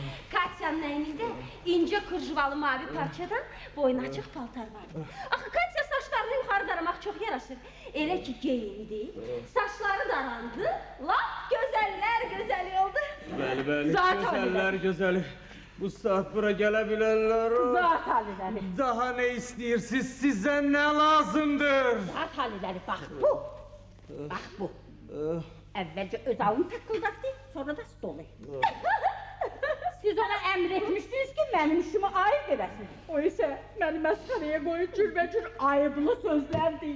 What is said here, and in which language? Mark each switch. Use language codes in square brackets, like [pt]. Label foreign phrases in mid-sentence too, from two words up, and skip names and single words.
[az] Katya'nın əynində incə kırjıvalı mavi parçadan boyun açıq paltar vardı. Axı Katya saçlarını yuxarı daramaq çox yaraşır. Elə ki geyindi, saçları darandı, lap gözəller gözəli oldu. Bəli, Zat gözəllər gözəli. Bu saat bura gələ bilərlər. Zat aliləri. [tr] Daha ne istiyorsunuz? Size ne lazımdır? [az] Zat aliləri, bax bu. Bax bu. Əvvəlcə öz alını taqqıldatdı, sonra da stolu. Siz ona əmr etmişdiniz ki, mənim işimi ayıb edəsin. O isə məni məsxərəyə qoyub cürbəcür ayıblı sözlər deyir.